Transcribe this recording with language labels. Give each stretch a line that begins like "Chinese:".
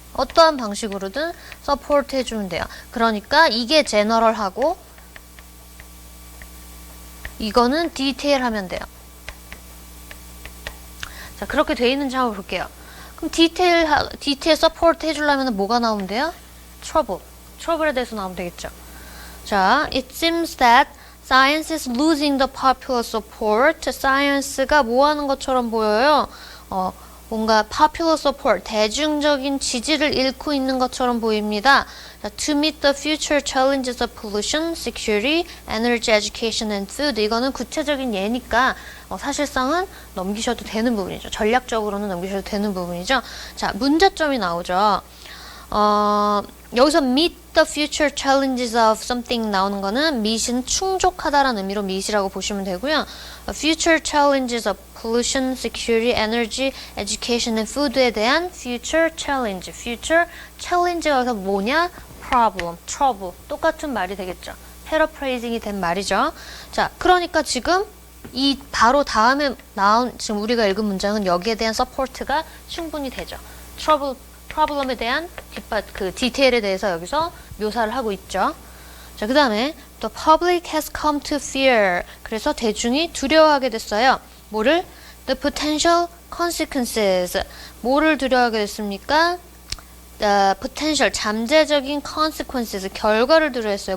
Korean: 어떠한 방식으로든 support 해주면 돼요. 그러니까 이게 general하고 이거는 detail 하면 돼요. 자 그렇게 돼 있는지 한번 볼게요. 그럼 디테일 서포트 해주려면 뭐가 나오면 돼요? trouble에 대해서 나오면 되겠죠.
English: 자, it seems that science is losing the popular support.
Korean: science가 뭐 하는 것처럼 보여요? 뭔가 popular support, 대중적인 지지를 잃고 있는 것처럼 보입니다.
English: 자, to meet the future challenges of pollution, security, energy, education, and food.
Korean: 이거는 구체적인 예니까 사실상은 넘기셔도 되는 부분이죠. 전략적으로는 넘기셔도 되는 부분이죠. 자, 문제점이 나오죠. 여기서
English: meet the future challenges of something
Korean: 나오는 거는 meet은 충족하다라는 의미로 meet이라고 보시면 되고요.
English: future challenges of pollution, security, energy, education, and food에 대한 future challenge.
Korean: future challenge가 여기서 뭐냐? problem, trouble. 똑같은 말이 되겠죠. paraphrasing이 된 말이죠. 자, 그러니까 지금 이 바로 다음에 나온 지금 우리가 읽은 문장은 여기에 대한 서포트가 충분히 되죠. 프로블럼에 대한 그 디테일에 대해서 여기서 묘사를 하고 있죠. 자, 그 다음에
English: The public has come to fear.
Korean: 그래서 대중이 두려워하게 됐어요. 뭐를?
English: The potential consequences.
Korean: 뭐를 두려워하게 됐습니까? The potential, 잠재적인 consequences, 결과를 두려워했어요.